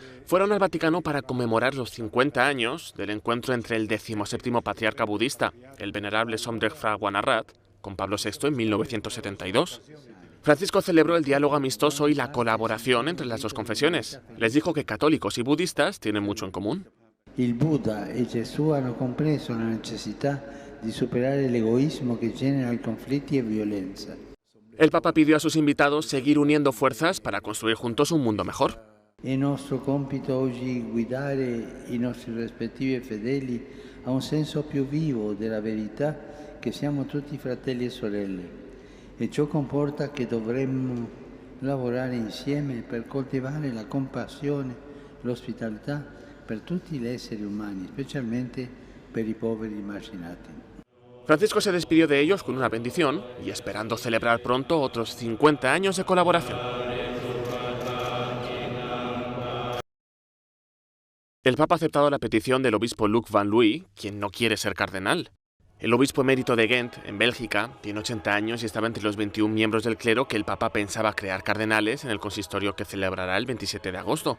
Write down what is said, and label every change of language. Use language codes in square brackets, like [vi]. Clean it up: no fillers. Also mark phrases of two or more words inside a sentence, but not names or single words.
[es] Fueron al Vaticano para conmemorar los 50 años del encuentro entre el 17º patriarca budista, el venerable Somdech Phra Wannarat, con Pablo VI en 1972. Francisco celebró el diálogo amistoso y la colaboración entre las dos confesiones. Les dijo que católicos y budistas tienen mucho en común. [it] Il Buddha e Gesù hanno compreso la necessità di superare l'egoismo che genera i conflitti e violenza. [es] El Papa pidió a sus invitados seguir uniendo fuerzas para construir juntos un mundo mejor. [it] È nostro compito oggi guidare i nostri rispettivi fedeli a un senso più vivo della verità che siamo tutti fratelli e sorelle. E ciò comporta che dovremmo lavorare insieme per coltivare la compassione, l'ospitalità per tutti gli esseri umani, specialmente per i poveri marginati. [es] Francisco se despidió de ellos con una bendición y esperando celebrar pronto otros 50 años de colaboración. El Papa ha aceptado la petición del obispo Luc Van Looy, quien no quiere ser cardenal. El obispo emérito de Ghent, en Bélgica, tiene 80 años y estaba entre los 21 miembros del clero que el Papa pensaba crear cardenales en el consistorio que celebrará el 27 de agosto.